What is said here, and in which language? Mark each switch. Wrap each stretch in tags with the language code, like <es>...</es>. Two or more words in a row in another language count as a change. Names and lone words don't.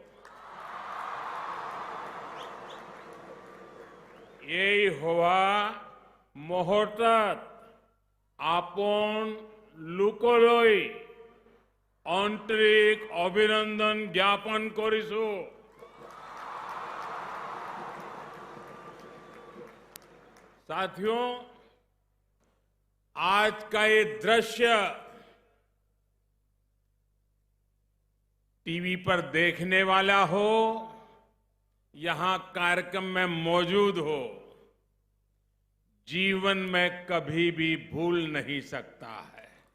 <as>এই হোৱা মুহূৰ্তত আপোন লোকলৈ আন্তৰিক অভিনন্দন জ্ঞাপন কৰিছোঁ</as> <hi>साथियों, आज का ये दृश्य टीवी पर देखने वाला हो, यहां कार्यक्रम में मौजूद हो, जीवन में कभी भी भूल नहीं सकता है।</hi>